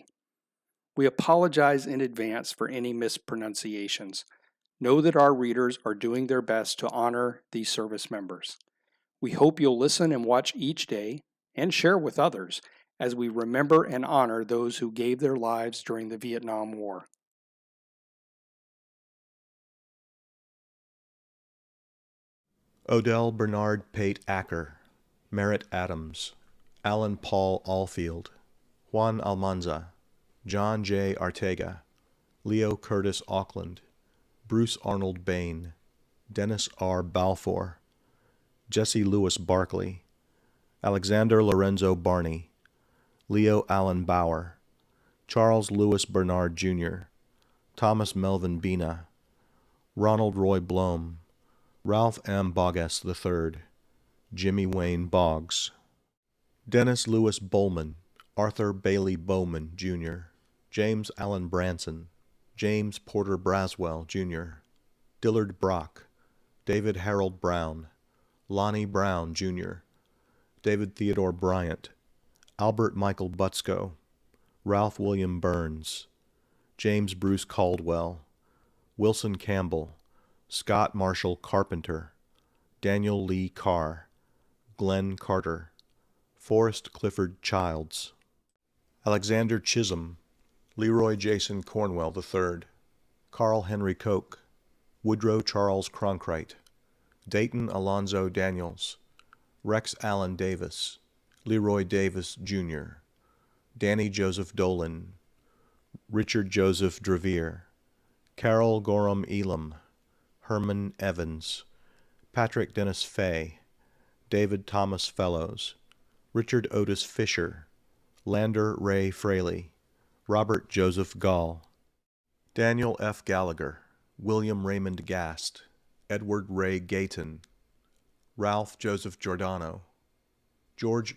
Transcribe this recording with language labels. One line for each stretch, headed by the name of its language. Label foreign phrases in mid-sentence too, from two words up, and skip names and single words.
English: We apologize in advance for any mispronunciations. Know that our readers are doing their best to honor these service members. We hope you'll listen and watch each day and share with others as we remember and honor those who gave their lives during the Vietnam War. Odell Bernard Pate Acker, Merritt Adams, Alan Paul Alfield, Juan Almanza, John J. Artega, Leo Curtis Auckland, Bruce Arnold Bain, Dennis R. Balfour, Jesse Lewis Barkley, Alexander Lorenzo Barney, Leo Allen Bauer, Charles Lewis Bernard Jr., Thomas Melvin Bina, Ronald Roy Blome, Ralph M. Boggess III, Jimmy Wayne Boggs, Dennis Lewis Bowman, Arthur Bailey Bowman, Jr., James Allen Branson, James Porter Braswell, Jr., Dillard Brock, David Harold Brown, Lonnie Brown, Jr., David Theodore Bryant, Albert Michael Butzko, Ralph William Burns, James Bruce Caldwell, Wilson Campbell, Scott Marshall Carpenter, Daniel Lee Carr, Glenn Carter, Forrest Clifford Childs, Alexander Chisholm, Leroy Jason Cornwell III, Carl Henry Koch, Woodrow Charles Cronkite, Dayton Alonzo Daniels, Rex Allen Davis, Leroy Davis, Jr., Danny Joseph Dolan, Richard Joseph Drevier, Carol Gorham Elam, Herman Evans, Patrick Dennis Fay, David Thomas Fellows, Richard Otis Fisher, Lander Ray Fraley, Robert Joseph Gall, Daniel F. Gallagher, William Raymond Gast, Edward Ray Gayton, Ralph Joseph Giordano, George